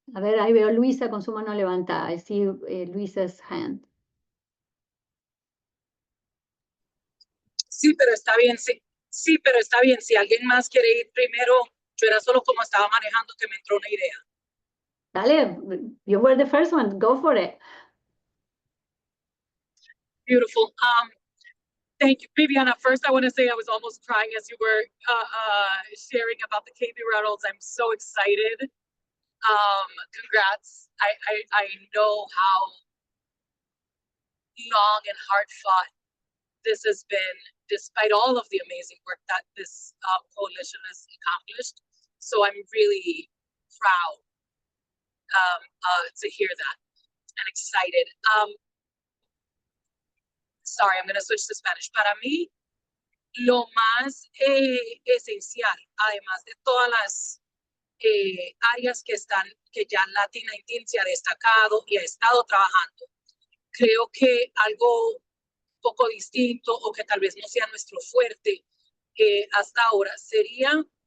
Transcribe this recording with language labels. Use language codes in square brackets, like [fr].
[es] A ver, ahí veo a Luisa con su mano levantada. [en] I see Luisa's hand. [es] Sí, pero está bien, sí. Sí, pero está bien. Si alguien más quiere ir primero, yo era solo como estaba manejando que me entró una idea. Dale, [en] you were the first one. Go for it. Beautiful. Thank you, Viviana. First, I want to say I was almost crying as you were sharing about the KB Rattles. I'm so excited. Congrats. I know how long and hard fought this has been, despite all of the amazing work that this coalition has accomplished. So I'm really proud to hear that and excited. Sorry, I'm going to switch to Spanish. [es] Para mí, lo más esencial, además de todas las áreas que ya LATIN-19 se ha destacado y ha estado trabajando, creo que algo poco distinto o que tal vez no sea nuestro fuerte hasta ahora sería